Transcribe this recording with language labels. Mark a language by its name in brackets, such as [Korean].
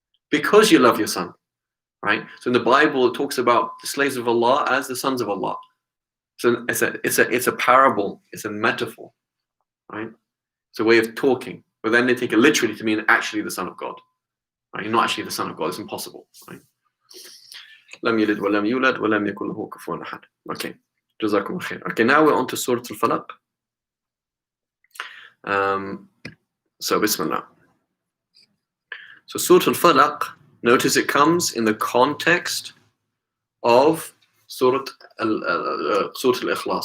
[English] Because you love your son. Right? So in the Bible, it talks about the slaves of Allah as the sons of Allah. So it's a parable. It's a metaphor. Right? It's a way of talking. But then they take it literally to mean actually the son of God. Right? You're not actually the son of God. It's impossible. Right? [Arabic] لم يلد ولم يولد ولم يكن له كفوا أحد. [English] Okay. [Arabic] جزاكم خير. [English] Okay, now we're on to Surah Falaq. So Bismillah. So Surah Falaq, notice it comes in the context of Surah Al-Ikhlas.